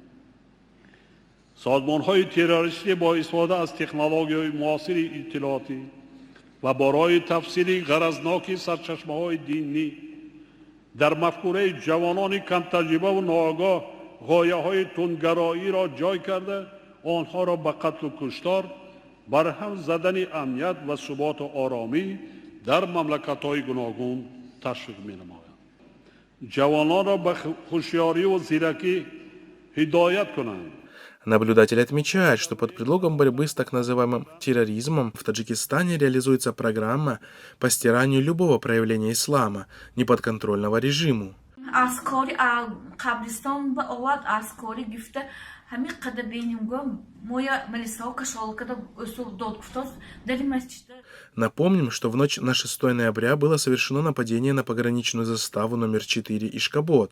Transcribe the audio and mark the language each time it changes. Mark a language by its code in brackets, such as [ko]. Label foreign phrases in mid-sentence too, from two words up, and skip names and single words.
[tg] Созмонҳои террористӣ бо истифода аз технологияҳои муосири иттилоотӣ ва барои тафсири ғаразноки сарчашмаҳои динӣ дар мафкураи ҷавонони кам таҷриба ва ноогоҳ ғояҳои тундгароиро ҷой карда онҳоро ба қатл ва куштор барҳам задани амният ва субот ва оромӣ дар мамлакатҳои гуногун ташвиқ менамояд. Ҷавононро ба ҳушёрӣ ва зиракӣ ҳидоят кунанд. [ru] Наблюдатели отмечают, что под предлогом борьбы с так называемым терроризмом в Таджикистане реализуется программа по стиранию любого проявления ислама, неподконтрольного режиму. Напомним, что в ночь на 6 ноября было совершено нападение на пограничную заставу номер 4 Ишкабод.